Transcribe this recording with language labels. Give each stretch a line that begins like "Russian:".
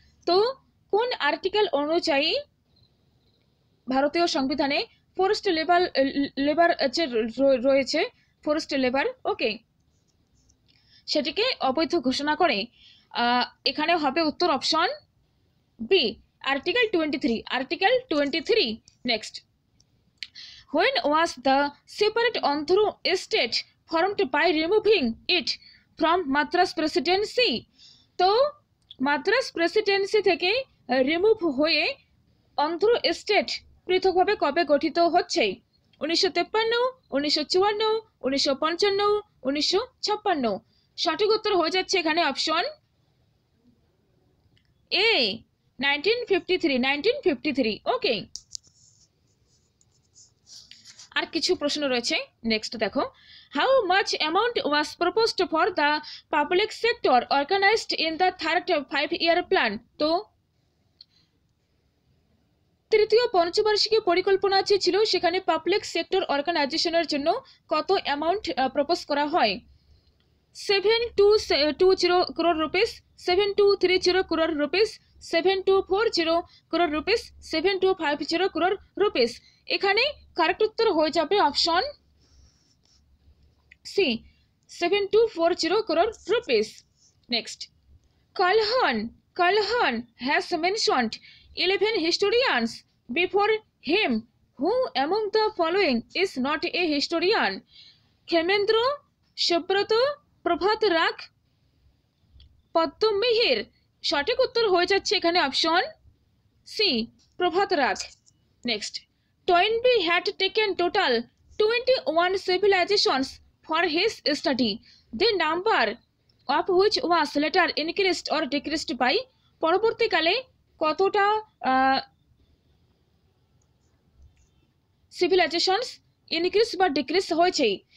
Bangla: তো কোন আর্টিকেল অনুযায়ী ভারতীয় সংবিধানে ফোর্সড লেবার যে রয়েছে, ফোর্সড লেবার, ওকে, সেটিকে অবৈধ ঘোষণা করে? এখানে হবে উত্তর option B, article 23, article 23।
English: Next, when was the separate Andhra state formed by removing it from Madras presidency?
Bangla: তো মাদ্রাস প্রেসিডেন্সি থেকে রিমুভ হয়ে অন্ধ্র স্টেট পৃথকভাবে কবে গঠিত হচ্ছে? 1953, 1954, 1955, 1956। সঠিক উত্তর হয়ে যাচ্ছে এখানে অপশন এ, 1953। ওকে, আর কিছু প্রশ্ন রয়েছে।
English: Next দেখো, how much amount was proposed for the public sector organised in the third 5-year plan? তো
Bangla: তৃতীয় পঞ্চবার্ষিকী পরিকল্পনা যে ছিল সেখানে পাবলিক সেক্টর অর্গানাইজেশনের জন্য কত অ্যামাউন্ট প্রপোজ করা হয়?
English: 7220 crore rupees, 7230 crore rupees, 7240 crore rupees, 7250 crore rupees।
Bangla: এখানে কারেক্ট উত্তর হয়ে যাবে option C, 7240 crore rupees।
English: Next, Kalhan has mentioned 11 historians before him. Who among the following is not a historian?
Bangla: ক্ষেমেন্দ্র, Subrata, প্রভাত রাগ, পদ্ম মিহির। সঠিক উত্তর হয়ে যাচ্ছে এখানে অপশন সি, প্রভাত রাগ।
English: Next, Toynbee had taken total 21 civilizations for his study. The number of which was later increased or decreased by?
Bangla: পরবর্তীকালে কতটা সিভিলাইজেশনস ইনক্রিজ বা ডিক্রিজ হয়েছে?